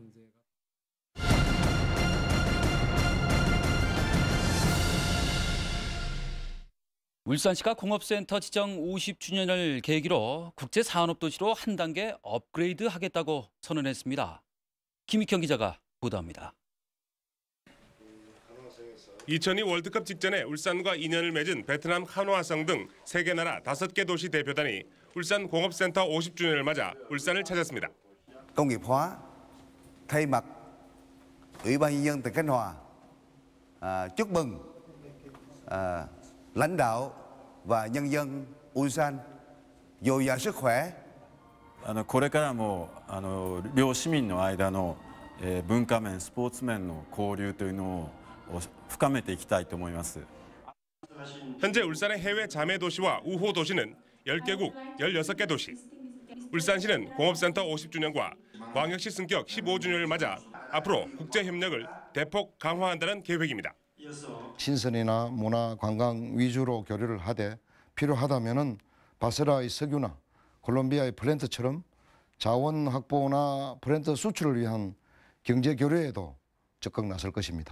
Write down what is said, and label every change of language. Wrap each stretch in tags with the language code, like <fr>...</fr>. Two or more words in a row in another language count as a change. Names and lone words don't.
<ko>울산시가 공업센터 지정 50주년을 계기로 국제산업도시로 한 단계 업그레이드하겠다고 선언했습니다. 김익형 기자가 보도합니다. 2002 월드컵 직전에 울산과 인연을 맺은 베트남 하노아성 등 3개 나라 5개 도시 대표단이 울산 공업센터 50주년을 맞아 울산을 찾았습니다.</ko> <vi>Công nghiệp hóa thay mặt Ủy ban nhân dân tỉnh Khánh Hòa chúc mừng lãnh đạo và nhân dân 울산 dồi dào sức khỏe.</vi> <ja>これからも両市民の間の文化面、スポーツ面の交流というのを深めていきたいと思います.</ja> <ko>현재 울산의 해외 자매 도시와 우호 도시는 10개국 16개 도시. 울산시는 공업센터 50주년과 광역시 승격 15주년을 맞아 앞으로 국제 협력을 대폭 강화한다는 계획입니다. 신선이나 문화, 관광 위주로 교류를 하되 필요하다면은 바세라의 석유나 콜롬비아의 플랜트처럼 자원 확보나 플랜트 수출을 위한 경제 교류에도 적극 나설 것입니다.</ko>